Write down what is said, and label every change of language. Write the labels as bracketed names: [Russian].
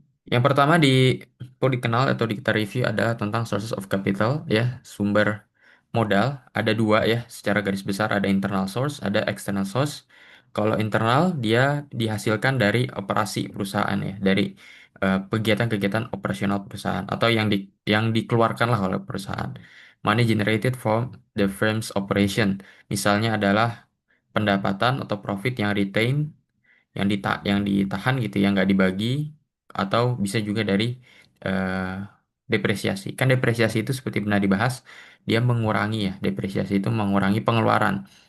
[Indonesian] Yang pertama perlu dikenal atau kita review adalah tentang sources of capital ya, sumber modal. Ada dua ya, secara garis besar ada internal source, ada external source. Kalau internal dia dihasilkan dari operasi perusahaan ya, dari kegiatan-kegiatan operasional perusahaan atau yang dikeluarkan lah oleh perusahaan. [English] Money generated from the firm's operation. [Indonesian] Misalnya adalah pendapatan atau profit yang retain, yang ditahan gitu, yang nggak dibagi, atau bisa juga dari eh, depresiasi. Kan depresiasi itu seperti pernah dibahas, dia mengurangi ya, depresiasi itu mengurangi pengeluaran.